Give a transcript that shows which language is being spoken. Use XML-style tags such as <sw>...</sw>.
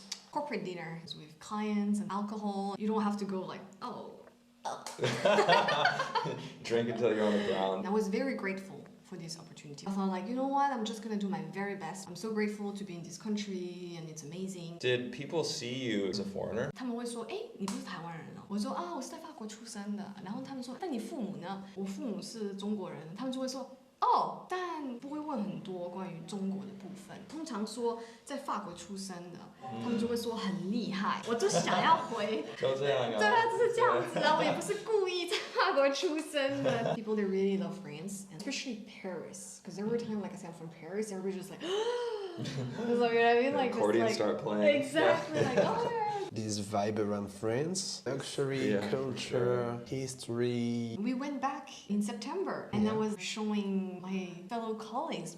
<en>Corporate dinners with clients and alcohol. You don't have to go like, oh. Drink until you're on the ground. I was very grateful for this opportunity. I thought like, you know what, I'm just gonna do my very best. I'm so grateful to be in this country and it's amazing. Did people see you as a foreigner?</en> <zh>他们会说，哎，你不是台湾人哦？我说啊，我是在法国出生的。然后他们说，但你父母呢？我父母是中国人。他们就会说，哦，但不会问很多关于中国的部分。通常说在法国出生的，他们就会说很厉害。我就想要回，就这样啊。对啊，就是这样子啊。我也不是故意在法国出生的。</zh> <en>People they really love France, and especially Paris, because every time like I say I'm from Paris, everybody's just like, it's like, you know what I mean? Like accordion like, start playing. Exactly, like oh. This vibe around France, luxury, culture, history. We went back in September and I was showing my fellow colleagues.</en>